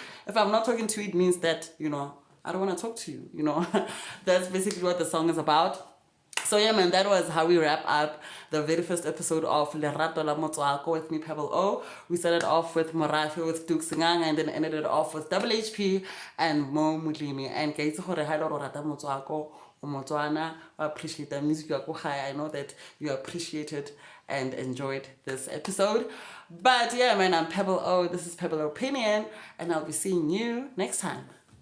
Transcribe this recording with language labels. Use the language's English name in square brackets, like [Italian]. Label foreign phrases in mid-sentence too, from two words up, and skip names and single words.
[English] If I'm not talking to you, it means that, you know, I don't want to talk to you, you know. That's basically what the song is about. So yeah, man, that was how we wrap up the very first episode of Lerato la Motswako with me, Pebble O. We started off with Morafe, with Tuks, and then ended it off with HHP and Molemi. [Tswana] And kaitse gore ha lo rata Motswako o Motswana, [English] I appreciate the music. I know that you appreciated and enjoyed this episode. But yeah, man, I'm Pebble O. This is Pebble Opinion, and I'll be seeing you next time.